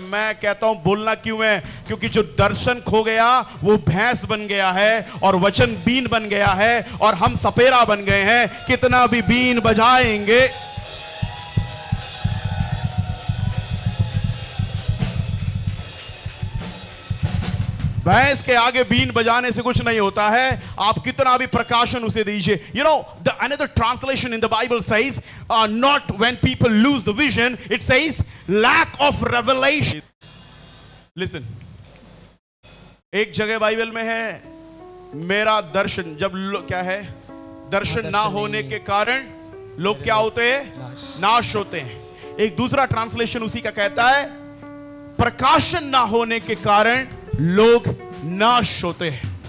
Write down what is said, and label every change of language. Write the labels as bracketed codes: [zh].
[hi] मैं कहता हूं बोलना क्यों है? क्योंकि जो दर्शन खो गया वो भैंस बन गया है और वचन बीन बन गया है और हम सपेरा बन गए हैं। कितना भी बीन बजाएंगे, भैंस के आगे बीन बजाने से कुछ नहीं होता है। आप कितना भी प्रकाशन उसे दीजिए। [en] You know, the another translation in the Bible says, not when people lose the vision, it says lack of revelation. [hi] Listen, एक जगह बाइबल में है, मेरा दर्शन, जब क्या है, दर्शन ना होने के कारण लोग क्या होते हैं? नाश होते हैं। एक दूसरा ट्रांसलेशन उसी का कहता है, प्रकाशन ना होने के कारण लोग नाश होते हैं।